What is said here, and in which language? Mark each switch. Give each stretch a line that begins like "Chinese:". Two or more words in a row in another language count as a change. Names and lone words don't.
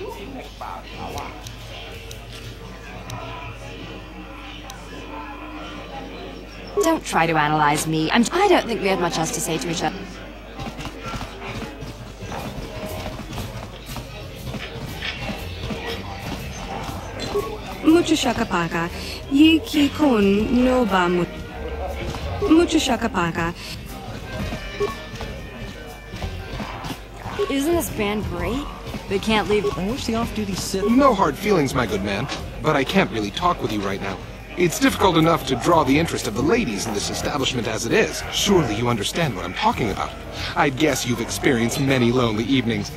English: Don't try to analyze me. I don't think we have much else to say to each other. Mucho shakapaka. Yiki kun no ba mucho shakapaka. Isn't this band great? They can't leave. I wish the off-duty Sith... No hard feelings, my good man. but I can't really talk with you right now. It's difficult enough to draw the interest of the ladies in this establishment as it is. Surely you understand what I'm talking about. I'd guess you've experienced many lonely evenings.